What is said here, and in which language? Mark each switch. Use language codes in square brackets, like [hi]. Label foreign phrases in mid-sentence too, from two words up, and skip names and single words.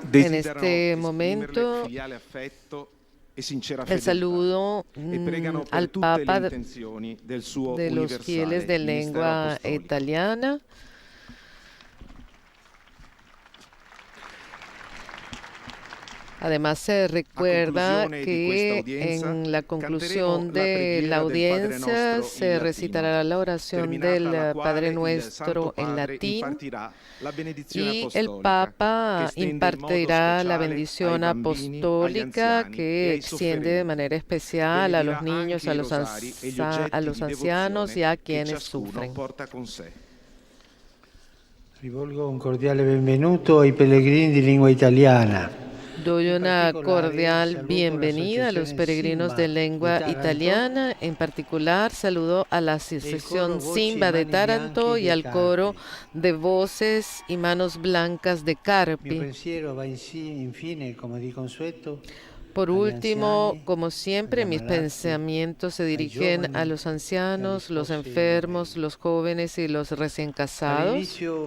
[es] En [it] desiderano [es] este [it] esprimerle [es] momento, [it] filiale affetto e sincera [es] el [it] fedeltà [es] saludo [it] e pregano per [es] al [it] tutte [es] Papa [it] le intenzioni del suo [es] de los fieles de [it] universale ministero [es] lengua [it] apostolico. [es] italiana. Además, se recuerda que en la conclusión de la audiencia se recitará la oración del Padre Nuestro en latín y el Papa impartirá la bendición apostólica que extiende de manera especial a los niños, a los ancianos y a quienes sufren. [it] Rivolgo un cordiale benvenuto ai pellegrini di lingua italiana. [es] Doy una cordial bienvenida a los peregrinos de lengua italiana. En particular, saludo a la Asociación Simba de Taranto y al coro de voces y manos blancas de Carpi. Por último, como siempre, mis pensamientos se dirigen a los ancianos, los enfermos, los jóvenes y los recién casados.